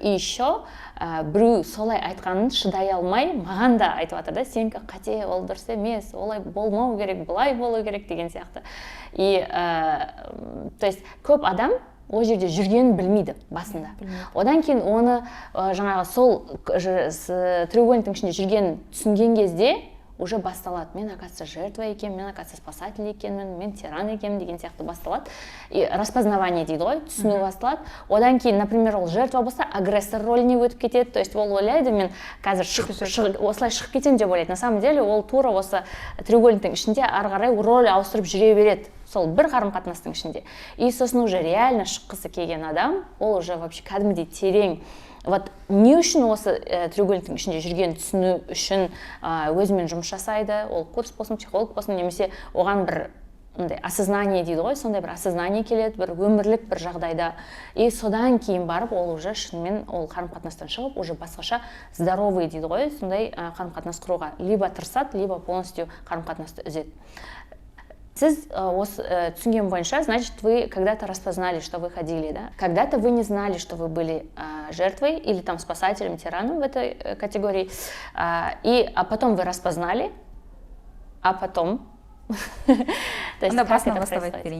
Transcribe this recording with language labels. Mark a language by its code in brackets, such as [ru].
[kk] И еще біреу солай айтқанын шыдай алмай, маған да айтып жатыр да, сенікі қате, ол дұрыс емес, олай болмау керек, былай болу керек деген сияқты. И то есть көп адам ол жерде жүргенін білмейді басында. Одан кейін оны жаңағы сол треугольниктің ішінде жүргенін түсінген кезде уже басталады. Мен, оказывается, жертва екенмін, мен, оказывается, спасатель екенмін, мен тиран екенмін деген сияқты басталады. И распознавание дейді ғой, түсіну басталады. Одан кейін, например, ол жертва болса, агрессор рөліне өтіп кетеді. То есть ол ойлайды, мен қазір осылай шығып кетемін деп ойлайды. [ru] На самом деле [kk] ол тура осы треугольниктің ішінде ары қарай роль ауыстырып жүре береді. Сол бір қарым-қатынастың ішінде. И сосын уже реально шыққысы келген адам, ол уже вообще кәдімгідей терең. Вот не үшін осы треугольниктің ішінде жүрген түсіну үшін өзімен жұмыс жасайды, ол курс болсын, психолог болсын, немесе оған бір осознание дейді ғой, сондай бір осознание келеді, бір өмірлік бір жағдайда. И содан кейін барып, ол уже шынымен ол қарым-қатынастан шығып, уже басқаша здоровый дейді ғой, сондай қарым-қатынас құруға. Либо тырысады, либо полностью қарым-қатынасты үзеді. Сіз түсінген бойынша, [ru] значит, вы когда-то распознали, что вы ходили, да? Когда-то вы не знали, что вы были жертвой или там спасателем, тираном в этой категории, а потом вы распознали, а потом... То есть, как это происходит?